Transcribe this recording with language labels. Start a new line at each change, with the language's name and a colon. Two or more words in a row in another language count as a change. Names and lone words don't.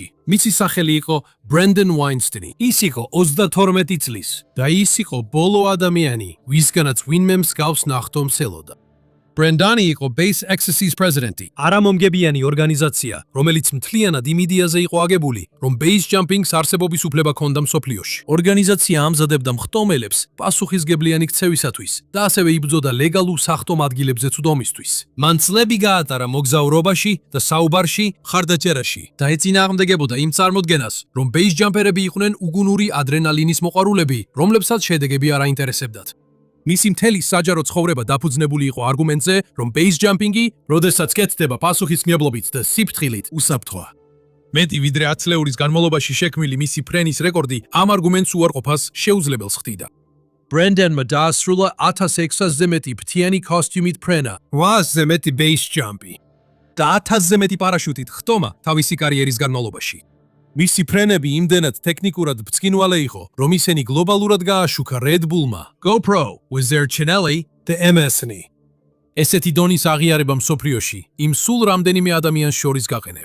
Georgian: მისი სახელი იყო Brandon Weinstein. ის იყო 32 წლის და ის იყო ბოლო ადამიანი, ვისგანაც ვინმე მსგავს ნახტომს ელოდა. Brandoni იყო Base Access-ის პრეზიდენტი. არამომგებიანი ორგანიზაცია, რომელიც მთლიანად იმ იდეაზე იყო აგებული, რომ
English: base jumping-
Georgian: ს არსებობის უფლება ჰქონდა მსოფლიოში. ორგანიზაცია ამზადებდა მხტომელებს პასუხისგებლიანი ქცევისათვის და ასევე იბრძოდა ლეგალურ სახტომ ადგილებზეც უდომისთვის. მან წლები გაატარა მოგზაურობაში და საუბარში, ხარდაჭერაში და ეწინააღმდეგებოდა იმ წარმოდგენას, რომ
English: base jumper-
Georgian: ები იყვნენ უგუნური ადრენალინის მოყვარულები, რომლებსაც შედეგები არ აინტერესებდათ. მისი მთელი საჯარო ცხოვრება დაფუძნებული იყო არგუმენტზე, რომ
English: base jumping-
Georgian: ი, როდესაც კეთდება პასუხისმგებლობით და სიფრთხილით, უსაფრთხოა. მეტი ვიდრე 10 წლეულის განმავლობაში შექმნილი მისი ფრენის რეკორდი ამ არგუმენტს უარყოფას შეუძლებელს ხდიდა. Brandon-მა დაასრულა 1600-ზე მეტი ფრთიანი კოსტიუმით ფრენა, 800-ზე მეტი
English: base jump-
Georgian: ი და 1000-ზე მეტი პარაშუტით ხტომა თავისი კარიერის განმავლობაში. მისი ფრენები იმდენად ტექნიკურად ბრწყინვალე იყო, რომ ისინი გლობალურად გააშუქა Red Bull-მა, GoPro, Wizard-Chinelli და MSN-ი. ესეთი დონის აღიარება მსოფლიოში იმ სულ რამდენიმე ადამიანს შორის გაყენებს.